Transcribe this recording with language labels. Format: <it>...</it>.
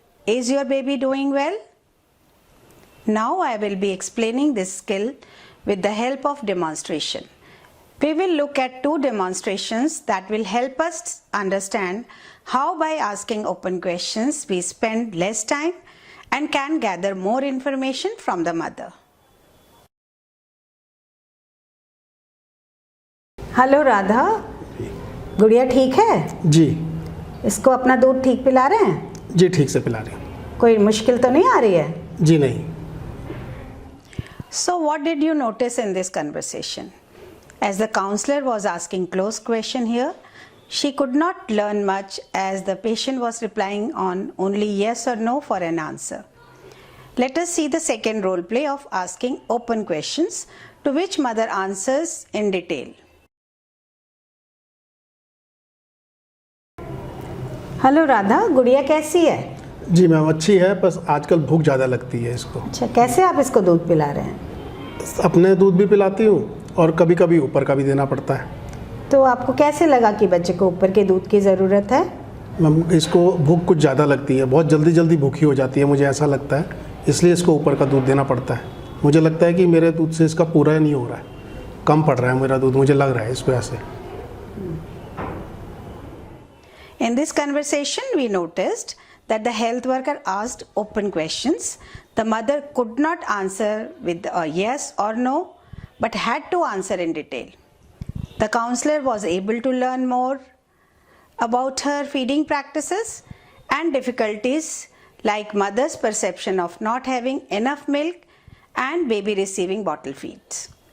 <en>Is your baby doing well? Now I will be explaining this skill with the help of demonstration. We will look at two demonstrations that will help us understand how by asking open questions we spend less time and can gather more information from the mother.</en> <hi>Hello Radha, गुड़िया ठीक है? जी इसको अपना दूध ठीक पिला रहे हैं? जी ठीक से पिला रही हूँ। कोई मुश्किल तो नहीं आ रही है? जी नहीं।</hi> <en>So what did you notice in this conversation? As the counselor was asking close question here, she could not learn much as the patient was replying on only yes or no for an answer. Let us see the second role play of asking open questions to which mother answers in detail.</en> <hi>Hello Radha, गुड़िया कैसी है? जी ma'am अच्छी है, बस आजकल भूख ज़्यादा लगती है इसको। अच्छा, कैसे आप इसको दूध पिला रहे हैं? अपने दूध भी पिलाती हूँ और कभी कभी ऊपर का भी देना पड़ता है। तो आपको कैसे लगा कि बच्चे को ऊपर के दूध की ज़रूरत है? मैम इसको भूख कुछ ज़्यादा लगती है, बहुत जल्दी जल्दी भूखी हो जाती है, मुझे ऐसा लगता है, इसलिए इसको ऊपर का दूध देना पड़ता है। मुझे लगता है कि मेरे दूध से इसका पूरा नहीं हो रहा है, कम पड़ रहा है मेरा दूध, मुझे लग रहा है इसको ऐसे।</hi> <en>In this conversation, we noticed that the health worker asked open questions. The mother could not answer with a yes or no, but had to answer in detail. The counselor was able to learn more about her feeding practices and difficulties like mother's perception of not having enough milk and baby receiving bottle feeds.</en>